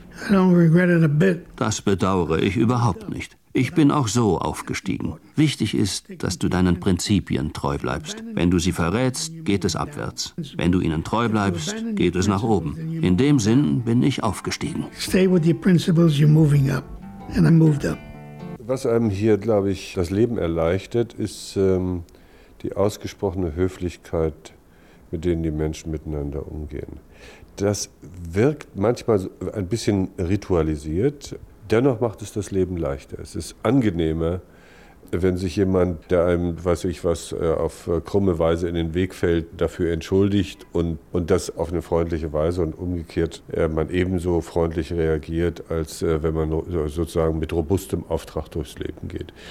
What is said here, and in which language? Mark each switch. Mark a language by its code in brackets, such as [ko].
[en] I don't regret it a bit. [de] Das bedauere ich überhaupt nicht. Ich bin auch so aufgestiegen. Wichtig ist, dass du deinen Prinzipien treu bleibst. Wenn du sie verrätst, geht es abwärts. Wenn du ihnen treu bleibst, geht es nach oben. In dem Sinn bin ich aufgestiegen. [en] Stay with your principles, you're moving up. And I moved up. [de] Was einem hier, glaube ich, das Leben erleichtert, ist die ausgesprochene Höflichkeit, mit denen die Menschen miteinander umgehen. Das wirkt manchmal ein bisschen ritualisiert. Dennoch macht es das Leben leichter. Es ist angenehmer, wenn sich jemand, der einem, weiß ich was, auf krumme Weise in den Weg fällt, dafür entschuldigt und das auf eine freundliche Weise und umgekehrt man ebenso freundlich reagiert, als wenn man sozusagen mit robustem Auftrag durchs Leben geht.